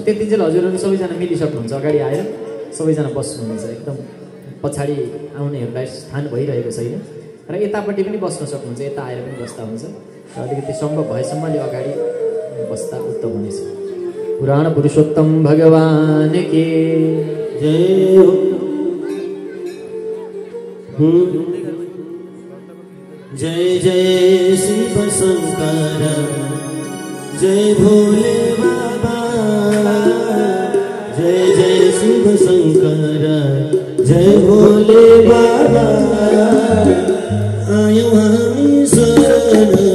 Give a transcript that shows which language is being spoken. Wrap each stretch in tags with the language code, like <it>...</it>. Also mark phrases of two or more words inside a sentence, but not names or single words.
<ne>त्यति चाहिँ हजुरहरू सबैजना मिलिसक्नुहुन्छ, अगाडि आएर सबैजना बस्नुहुनेछ। एकदम पछाडि आउनेहरूलाई स्थान भइरहेको छैन र यतापट्टि पनि बस्न सक्नुहुन्छ, यता आएर पनि बस्दा हुन्छ। र अलिकति सम्भव भएसम्म अलि अगाडि बस्दा उत्तम हुनेछ।</ne> <hi>पुराण पुरुषोत्तम भगवान के जय हो। जय जय शिव शंकर, जय भोले बाबा। जय जय शिव शंकर, जय भोले बाबा।</hi> <ne>आयो हामी शरण</ne>